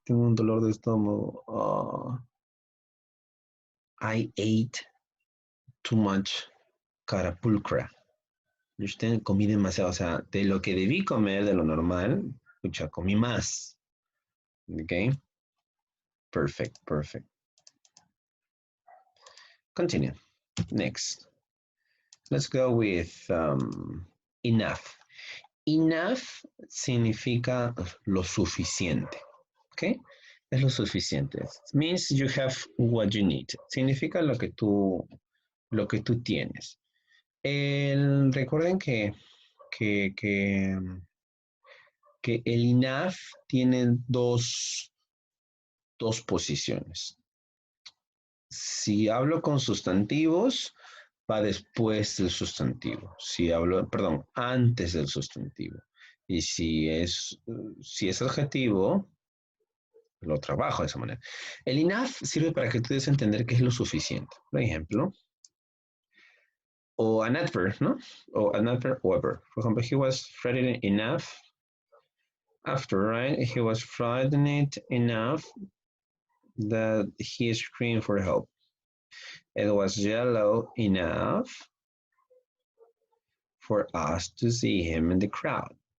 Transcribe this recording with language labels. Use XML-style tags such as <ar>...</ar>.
<es>Tengo un dolor de estómago.</es> <en>I ate too much carapulcra.</en> <es>Usted comí demasiado, o sea, de lo que debí comer, de lo normal, escucha, comí más.</es> <en>Okay? Perfect, perfect. Continue. Next. Let's go with enough.</en> <es>Enough significa lo suficiente. Okay? Es lo suficiente.</es> <en>It means you have what you need.</en> <es>Significa lo que tú tienes. Recuerden que, que, que el enough tiene dos posiciones. Si hablo con sustantivos, va después del sustantivo. Si hablo, perdón, antes del sustantivo. Y si es adjetivo, lo trabajo de esa manera. El enough sirve para que tú des a entender qué es lo suficiente. Por ejemplo, o</es> <en>an adverb,</en> <es>¿no?</es> <en>O an adverb or verb. For example, he was frightened enough after, right? He was frightened enough that he screamed for help. It was yellow enough for us to see him in the crowd.</en>